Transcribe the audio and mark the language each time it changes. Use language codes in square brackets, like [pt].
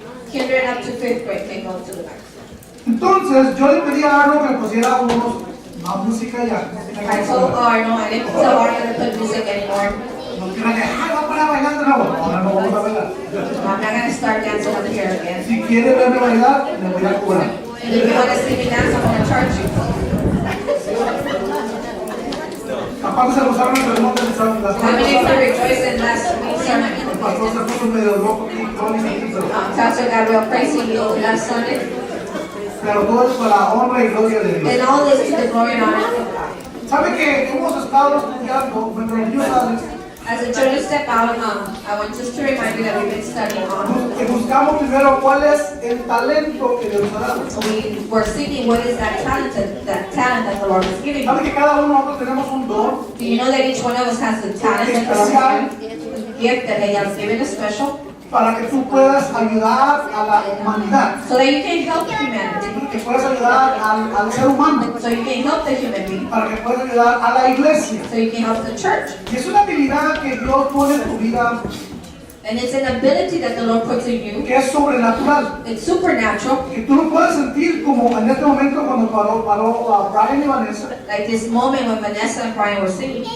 [en] Kinder and up to 5th grade can go to the back. [es] Entonces, yo le pedí a Arno que pusiera más música ya. [en] I told Arno, I didn't tell Arno to put music anymore. [es] No quiero que, ay, va para bailar de nuevo. Ahora no vamos a bailar. [en] I'm not going to start dancing up here again. [es] Si quiere verme bailar, le voy a cobrar. [en] And if you want to see me dance, I'm going to charge you. [es] Aparte se gozaron el sermón de la semana [en] How many of you [es] pasada. [en] rejoiced in last week's sermon? [es] El pastor se puso medio loco aquí, Tony, aquí, [en] Pastor got real crazy last Sunday. [es] pero todo es para la honra y gloria de Dios. [en] And all this to the glory and honor of God. [es] ¿Sabe que hemos estado estudiando, cuando los niños salen, [en] As the children step out, I want just to remind you that we've been studying on. [es] que buscamos primero cuál es el talento que Dios ha dado? [en] We were seeking what is that talent that the Lord is giving [es] ¿Sabe [en] you. [es] que cada uno de nosotros tenemos un don? [en] Do you know that each one of us has the talent that the Lord has given, gift that He has given us special, [es] Para que tú puedas ayudar a la humanidad, [en] so that you can help humanity, [es] que puedas ayudar al ser humano, [en] so you can help the human being, [es] para que puedas ayudar a la iglesia. [en] so you can help the church. [es] Y es una habilidad que Dios pone en tu vida [en] And it's an ability that the Lord puts in you. [es] que es sobrenatural. [en] It's supernatural, [es] Que tú lo puedes sentir como en este momento cuando paró a Brian y Vanessa, [en] like this moment when Vanessa and Brian were singing.